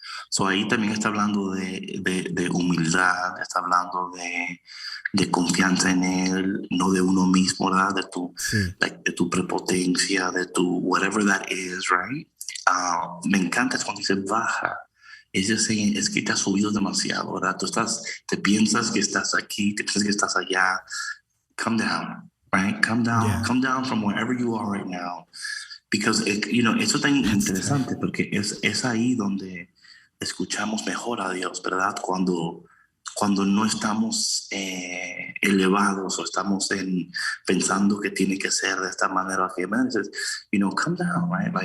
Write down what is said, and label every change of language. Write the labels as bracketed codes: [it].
[es] So ahí también está hablando de humildad, está hablando de confianza en él, no de uno mismo, ¿verdad? De tu prepotencia, de tu [en] whatever that is, [es] right? Me encanta es cuando dice baja. Es decir, es que te has subido demasiado, ¿verdad? Te piensas que estás aquí, te piensas que estás allá. [en] Come down, right? Come down from wherever you are right now. [es] Because, you know, eso es tan interesante porque es ahí donde escuchamos mejor a Dios, ¿verdad? Cuando no estamos elevados o estamos pensando que tiene que ser de esta manera, que dices, you know, [en] come down, [es] right?